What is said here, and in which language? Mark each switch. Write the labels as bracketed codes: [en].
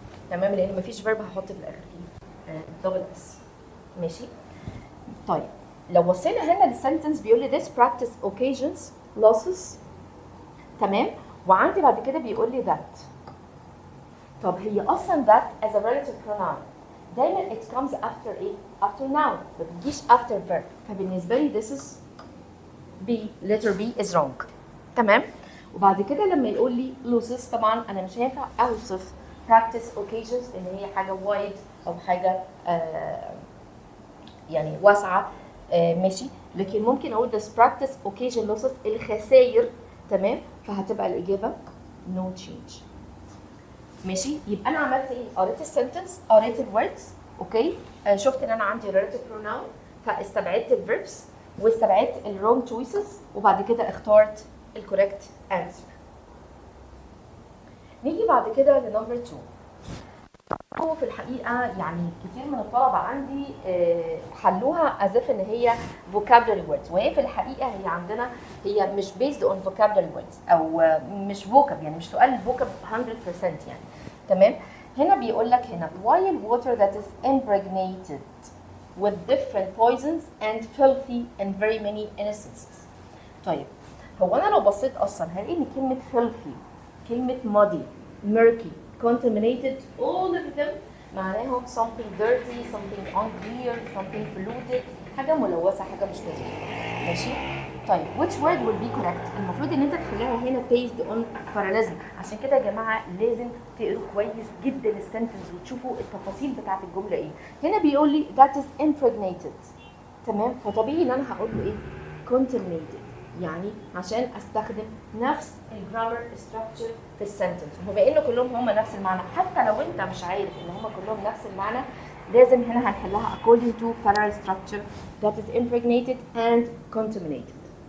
[ar] تمام؟ لأن مفيش verb هحط في الآخر فيه double S. ماشي؟ طيب لو بصينا هنا للسنتنس بيقول لي [en] this practice occasions losses. [ar] تمام؟ وعندي بعد كده بيقول لي that. طب هي اصلا [en] that as a relative pronoun دايما it comes after ايه؟ after noun، ما بتجيش after verb. [ar] فبالنسبه لي [en] this is B letter B is wrong. [ar] تمام؟ وبعد كده لما يقول لي losses طبعا انا مش هينفع اوصف practice occasions ان هي حاجه wide او حاجه يعني واسعه. ماشي، لكن ممكن اقول [en] this practice occasion losses [ar] الخسائر. تمام؟ فهتبقى الاجابه no change. ماشي، يبقى انا عملت ايه؟ قريت السنتنس، قريت الوردز، اوكي، شفت ان انا عندي relative pronoun فاستبعدت الفيربس واستبعدت الwrong choices وبعد كده اخترت الكوريكت answer. نيجي بعد كده لنمبر 2. هو في الحقيقه يعني كتير من الطلبه عندي حلوها as if ان هي vocabulary words، وهي في الحقيقه هي عندنا هي مش [en] based on vocabulary words [ar] او مش vocab، يعني مش سؤال vocab 100% يعني. [en] تمام؟ هنا بيقول لك هنا while water that is impregnated with different poisons and filthy in very many instances. [ar] طيب هو انا لو بصيت اصلا هلاقي ان كلمه filthy، كلمه muddy، murky، contaminated all of them معناهم [en] something dirty، something unclear، something polluted، [ar] حاجه ملوثه، حاجه مش لطيفه. ماشي؟ طيب [en] which word will be correct؟ [ar] المفروض ان انت تحلها هنا [en] based on parallelism. [ar] عشان كده يا جماعه لازم تقروا كويس جدا السنتنس وتشوفوا التفاصيل بتاعت الجمله ايه. هنا بيقول لي [en] that is impregnated. [ar] تمام؟ فطبيعي ان انا هقول له ايه؟ contaminated، يعني عشان استخدم نفس الجرامر ستراكشر في السنتنس، وبما ان كلهم هم نفس المعنى حتى لو انت مش عارف ان هم كلهم نفس المعنى لازم هنا هنحلها [en] according to parallel structure that is impregnated and contaminated.